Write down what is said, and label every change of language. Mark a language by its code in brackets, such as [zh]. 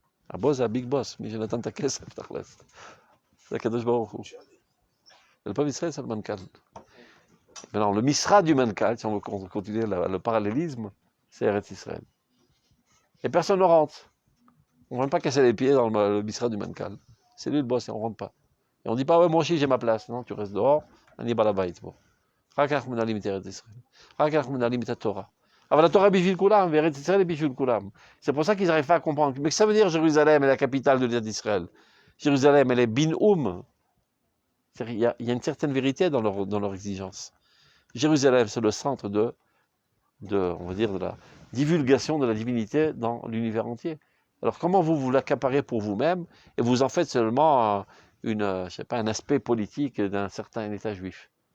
[he] הבוס זה הביג בוס, מי שנתן את הכסף, תכלס. זה הקדוש ברוך הוא. [fr] Le peuple d'Israël, c'est le mancal. Maintenant, le misra du mancal, si on veut continuer le parallélisme, c'est Eretz Israël. Et personne ne rentre. On ne va même pas casser les pieds dans le misra du mancal. C'est lui le boss et on ne rentre pas. Et on ne dit pas, ouais, moi aussi j'ai ma place. Non, tu restes dehors, on y va là-bas. [he] רק אנחנו מנהלים את ארץ ישראל. רק אנחנו מנהלים את התורה. אבל התורה בשביל כולם, וארץ ישראל est בשביל כולם. [fr] C'est pour ça qu'ils n'arrivent pas à comprendre. Mais que ça veut dire Jérusalem est la capitale de l'État d'Israël. Jérusalem, elle est bin-oum. Il y a une certaine vérité dans leur exigence. Jérusalem, c'est le centre on va dire, divulgation de la divinité dans l'univers entier. Alors comment vous l'accaparez pour vous-même et vous en faites seulement je sais pas, un aspect politique d'un certain État juif?